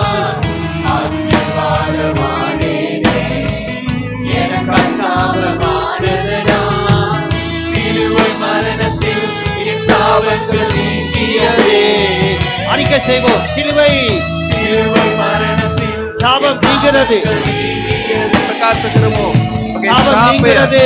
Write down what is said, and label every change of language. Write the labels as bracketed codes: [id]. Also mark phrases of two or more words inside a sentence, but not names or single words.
[ta] ஆசீர்வாதமானே எனக்கு சாபமானதனா. சிலுவை மரணத்தில் என் சாபங்கள் நீங்கியதே. அறிக்கை செய்வோம். சிலுவை மரணத்தில் சாபம் நீங்கிறது. [si] ප්‍රකාශ කරමු. [ta] சாபம் நீங்கிறது.